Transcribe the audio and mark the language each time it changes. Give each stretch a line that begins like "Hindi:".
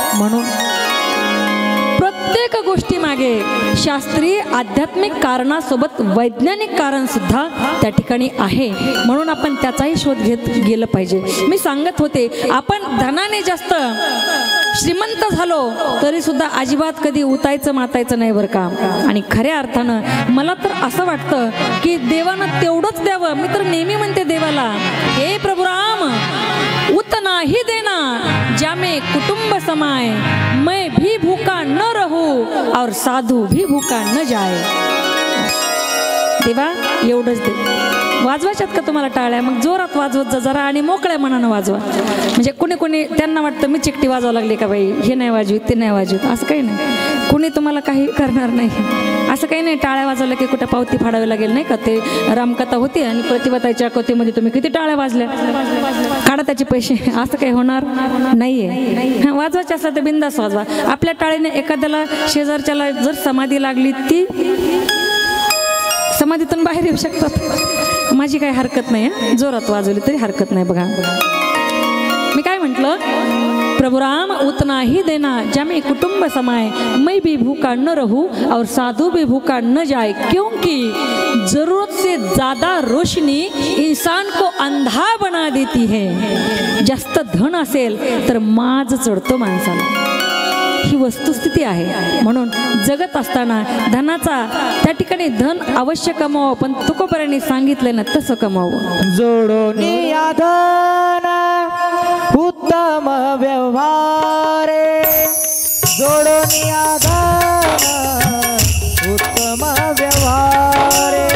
Marathi: म्हणून प्रत्येक गोष्टी मागे शास्त्रीय आध्यात्मिक कारणासोबत वैज्ञानिक कारण सुद्धा त्या ठिकाणी आहे. म्हणून आपण त्याचाही शोध घेत गेलं पाहिजे. मी सांगत होते, आपण धनाने जास्त श्रीमंत झालो तरी सुद्धा अजिबात कधी उतायचं मातायचं नाही बरं का. आणि खऱ्या अर्थानं मला तर असं वाटतं की देवानं तेवढंच द्यावं. मी तर नेहमी म्हणते देवाला,
Hindi: हे प्रभु राम उतना ही देना जामे कुटुंब समाय, मैं भी भूखा न रहूं और साधू भी भूखा न जाए.
Marathi: देवा एवढंच दे. वाजवायच्यात का तुम्हाला टाळ्या? मग जोरात वाजवत जा जरा आणि मोकळ्या मनानं वाजवा. म्हणजे कोणी कोणी त्यांना वाटतं मी चिकटी वाजवा लागली का बाई, हे नाही वाजवीत ते नाही वाजवीत. असं काही नाही, कुणी तुम्हाला काही करणार नाही. असं काही नाही, टाळ्या वाजवलं की कुठं पावती फाडावी लागेल नाही का. ते रामकथा होती आणि प्रतिभाताईच्या कथेमध्ये तुम्ही किती टाळ्या वाजल्या, काढा त्याचे पैसे, असं काही होणार नाहीये. वाजवायचे असं तर बिंदास वाजवा. आपल्या टाळीने एखाद्याला शेजारच्याला जर समाधी लागली, ती समाधीतून बाहेर येऊ शकतात. माझी काही हरकत नाही, जोरात वाजवली तरी हरकत नाही. बघा मी काय म्हटलं,
Hindi: प्रभु राम उतना ही देना जामे कुटुंब समाए, मैं भी भूखा न रहूं और साधु भी भूखा न जाए, क्योंकि जरूरत से ज्यादा रोशनी इंसान को अंधा बना देती है.
Marathi: जास्त धन असेल तर माज चढतो माणसाला. ही वस्तुस्थिती आहे. म्हणून जगत असताना धनाचा त्या ठिकाणी धन अवश्य कमावं, पण तुकोबरांनी सांगितलं ना तसं कमावं. जोडोनी धन उत्तम व्यवहार, जोडोनी धन उत्तम व्यवहार,